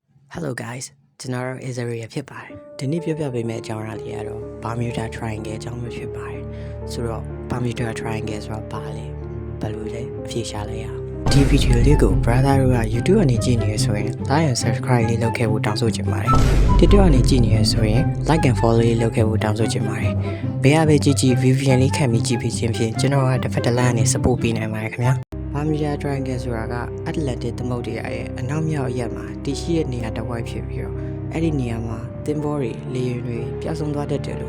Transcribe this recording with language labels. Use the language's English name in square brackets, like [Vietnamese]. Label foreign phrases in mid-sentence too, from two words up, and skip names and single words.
[English] Hello guys [Burmese] ကျွန်တော် Israel ဖြစ်ပါတယ်ဒီနေ့ပြောပြပေးမယ့်အကြောင်းအရာလေးကတော့ Bermuda Triangle အကြောင်းမျိုးဖြစ်ပါတယ်ဆိုတော့ Bermuda Triangle ဆိုတာဘာလဲဘယ်လိုလဲအဖြေရှာလိုက်ရအောင်ဒီဗီဒီယိုလေးကို brother တို့က YouTube ကနေကြည့်နေရဆိုရင် [English] like and subscribe [Burmese] လေးလုပ်ခဲ့ဖို့တောင်းဆို ချင်ပါတယ် TikTok ကနေကြည့်နေရဆိုရင် [English] like and follow [Burmese] လေးလုပ်ခဲ့ဖို့တောင်းဆိုချင်ပါတယ်ဘယ်ဟာပဲကြည့်ကြည့် VPN လေးခံပြီးကြည့်ပြီးချင်းဖြင့်ကျွန်တော်ကတစ်ဖက်တစ်လမ်းကနေ support ပေးနိုင်ပါတယ်ခင်ဗျာBermuda Triangle ဆိုတာ က Atlantic သမုဒ္ဒရာရဲ့အနောက်မြောက်အရပ်မှာတည်ရှိတဲ့နေရာတစ်ဝိုက်ဖြစ်ပြီးတော့အဲ့ဒီနေရာမှာသင်္ဘောတွေလေယာဉ်တွေပျောက်ဆုံးသွားတတ်တယ်